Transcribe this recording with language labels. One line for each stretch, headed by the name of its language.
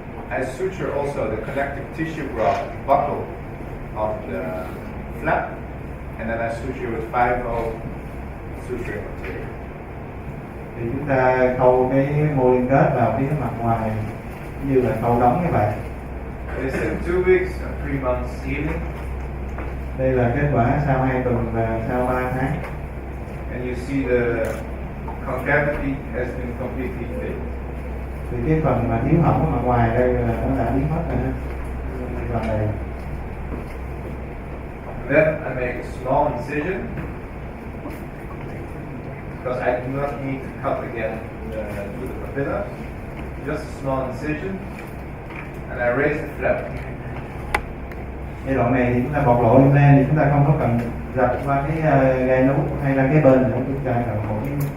English: I suture also the connective tissue graft buckle of the flap, and then I suture with 5/0 suturing material.
Vietnamese: Thì chúng ta khâu cái mô liên kết vào phía mặt ngoài như là khâu đóng các bạn.
English: They said 2 weeks and 3 months healing.
Vietnamese: Đây là kết quả sau 2 tuần và sau 3 tháng.
English: And you see the concavity has been completely filled.
Vietnamese: Thì cái phần mà thiếu hỏng ở mặt ngoài đây là nó đã biến mất rồi ha. Phần này.
English: Then I make a small incision because I do not need to cut again through the papilla. Just a small incision, and I raise the flap.
Vietnamese: Giai đoạn này thì chúng ta bộc lộ implant thì chúng ta không có cần dập qua cái gai nút hay là cái bên nữa, chúng ta cần một cái.